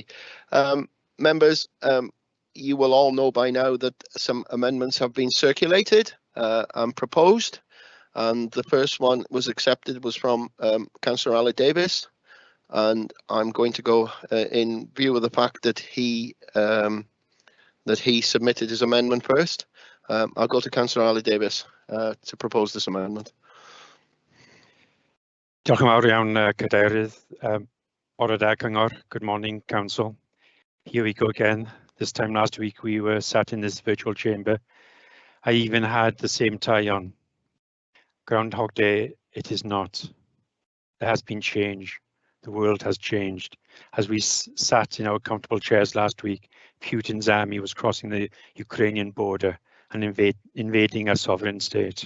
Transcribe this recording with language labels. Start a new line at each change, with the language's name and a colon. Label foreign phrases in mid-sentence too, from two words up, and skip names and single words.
English: Members, you will all know by now that some amendments have been circulated and proposed, and the first one was accepted was from Councillor Ali Davis, and I'm going to go in view of the fact that he submitted his amendment first. I'll go to Councillor Ali Davis to propose this amendment.
Welsh: Diolch yn fawr iawn, Cadeirydd. Bore da, Cyngor.
English: Good morning, Council. Here we go again. This time last week we were sat in this virtual chamber. I even had the same tie on. Groundhog Day, it is not. There has been change. The world has changed. As we sat in our comfortable chairs last week, Putin's army was crossing the Ukrainian border and invading a sovereign state.